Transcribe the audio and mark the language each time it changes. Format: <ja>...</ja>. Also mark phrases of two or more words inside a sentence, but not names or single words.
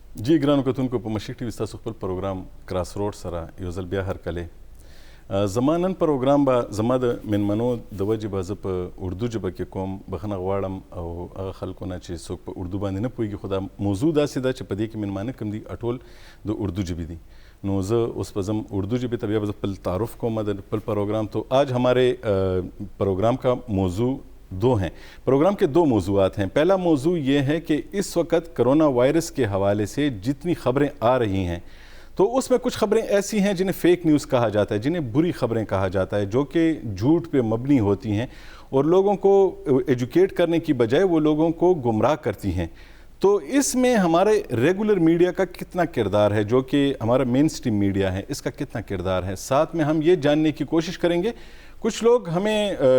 <ps>ګرانو کتونکو په مشیک ټي وي ستاسو خپل پروګرام کراس روډ سره یو ځل بیا هرکلی زما نن پروګرام به زما د مېلمنو د وجې به زه په اردو ژبه کې کوم بخښنه غواړم او هغه خلکو نه چې څوک په اردو باندې نه پوهېږي خو دا موضوع داسې ده چې په دې کې مېلمانه کوم دي ټول د اردو ژبې دي نو زه اوس به ځم اردو ژبې ته بیا به زه خپل تعارف کوم د خپل پروګرام</ps> <ur>تو آج ہمارے پروگرام کا موضوع دو ہیں پروگرام کے دو موضوعات ہیں پہلا موضوع یہ ہے کہ اس وقت کرونا وائرس کے حوالے سے جتنی خبریں آ رہی ہیں تو اس میں کچھ خبریں ایسی ہیں جنہیں</ur> <en>fake news</en> <ur>کہا جاتا ہے جنہیں بری خبریں کہا جاتا ہے جو کہ جھوٹ پہ مبنی ہوتی ہیں اور لوگوں کو ایجوکیٹ کرنے کی بجائے وہ لوگوں کو گمراہ کرتی ہیں تو اس میں ہمارے</ur> <en>regular media</en> <ur>کا کتنا کردار ہے جو کہ ہمارا</ur> <en>mainstream media</en> <ur>ہے اس کا کتنا کردار ہے ساتھ میں ہم یہ جاننے کی کوشش کریں گے کچھ لوگ ہمیں</ur>